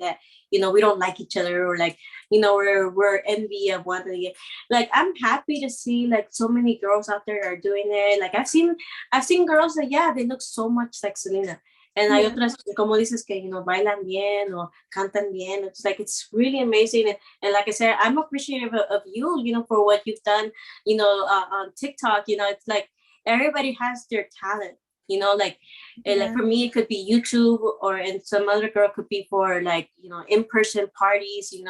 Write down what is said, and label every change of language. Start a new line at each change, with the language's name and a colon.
English: That we don't like each other, or like we're envy of one another. Like I'm happy to see like so many girls out there are doing it. Like I've seen girls that, yeah, they look so much like Selena. And
Spanish: hay
English: Yeah.
Spanish: otras, como dices, que bailan bien o cantan bien.
English: It's like it's really amazing. And like I said, I'm appreciative of you, for what you've done, on TikTok. It's like everybody has their talent. Like Yeah. for me, it could be YouTube, or and some other girl could be for like in-person parties.